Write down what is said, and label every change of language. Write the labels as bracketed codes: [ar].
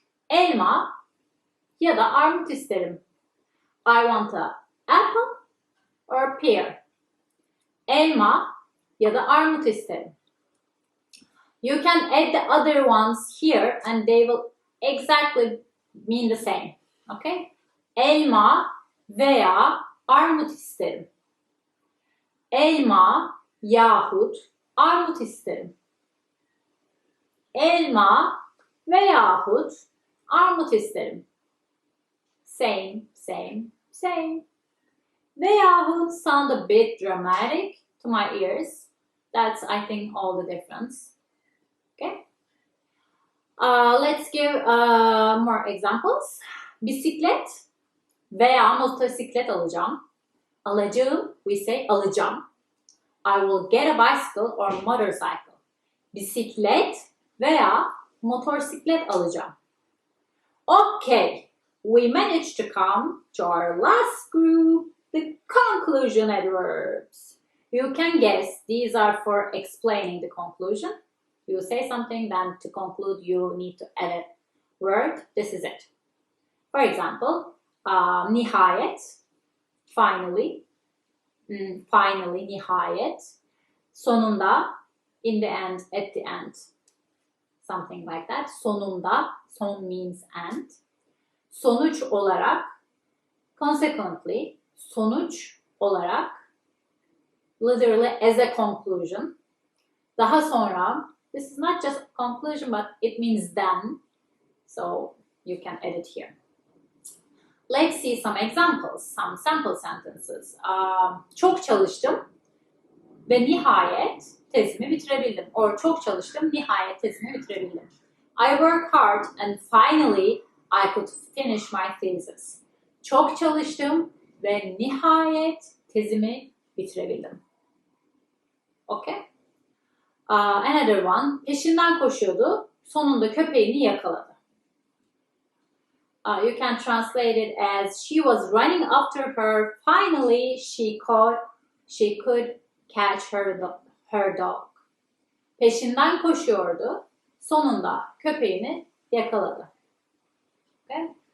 [tr] Elma ya da armut isterim. [en] I want a apple or a pear. [tr] Elma ya da armut isterim. [en] You can add the other ones here and they will exactly mean the same. Okay? [tr] Elma veya armut isterim. Elma yahut armut isterim. Elma veyahut armut isterim. [en] Same, same, same. Veyahut sound a bit dramatic to my ears. That's, I think, all the difference. Okay? Let's give more examples. [tr] Bisiklet veya motosiklet alacağım. [en] Alacağım, we say alacağım. I will get a bicycle or motorcycle. [tr] Bisiklet veya motosiklet alacağım. [en] Okay, we managed to come to our last group, the conclusion adverbs. You can guess these are for explaining the conclusion. You say something, then to conclude you need to add a word. This is it. For example, nihayet, finally, finally, nihayet, sonunda, in the end, at the end, something like that. Sonunda, son means end. Sonuç olarak, consequently, sonuç olarak, literally as a conclusion. Daha sonra, this is not just a conclusion, but it means then. So you can add it here. Let's see some examples, some sample sentences. [tr] Çok çalıştım ve nihayet tezimi bitirebildim. Or çok çalıştım, nihayet tezimi bitirebildim. [en] I work hard and finally I could finish my thesis. [tr] Çok çalıştım ve nihayet tezimi bitirebildim. Okay? [en] Another one. [tr] Peşinden koşuyordu, sonunda köpeğini yakaladı. [en] You can translate it as she was running after her. Finally, she could catch her dog. [tr] Peşinden koşuyordu. Sonunda köpeğini yakaladı. Okay.